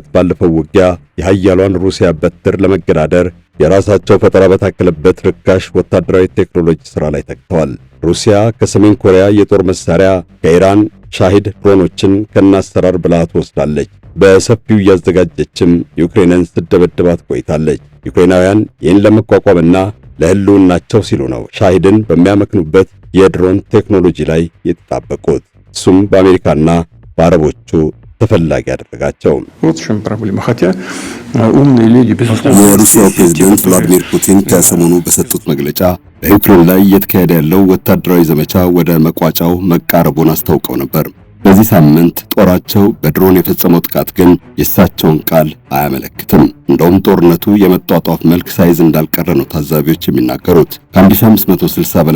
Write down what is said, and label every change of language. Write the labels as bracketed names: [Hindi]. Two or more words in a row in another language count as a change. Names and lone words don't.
[Amharic] ባለፈው ውጊያ የኃያሏን ሩሲያ በትር ለመገዳደር የራሳቸው ፈጠራ በታከለበት ርካሽ ወታደራዊ ቴክኖሎጂ ሥራ ላይ ተግተዋል። ሩሲያ ከሰሜን ኮሪያ የጦር መሳሪያ ከኢራን ሻሂድ ድሮኖችን ከናሰራር ብልሃት ወስዳለች። በሰፊው እያዘጋጀችም ዩክሬንን ስትደበድባት ቆይታለች። ዩክሬናውያን ይህን ለመቋቋምና ለሕልውናቸው ሲሉ ነው ሻሂድን በሚያመክኑበት የድሮን ቴክኖሎጂ ላይ የተጣበቁት። እሱም በአሜሪካና በአረቦቹ ተፈላጊ ያደረጋቸው። [Russian] Вот в чем проблема. Хотя умные люди, безусловно, [Amharic] የሩሲያው ፕሬዝዳንት ቭላዲሚር ፑቲን ከሰሞኑ በሰጡት መግለጫ በዩክሬን ላይ እየተካሄደ ያለው ወታደራዊ ዘመቻ ወደ መቋጫው መቃረቡን አስታውቀው ነበር። በዚህ ሳምንት ጦራቸው በድሮን የፈጸመው ጥቃት ግን የእሳቸውን ቃል አያመለክትም። እንደውም ጦርነቱ የመጧጧፍ መልክ ሳይዝ እንዳልቀረ ነው ታዛቢዎች የሚናገሩት። ከ1560 በላይ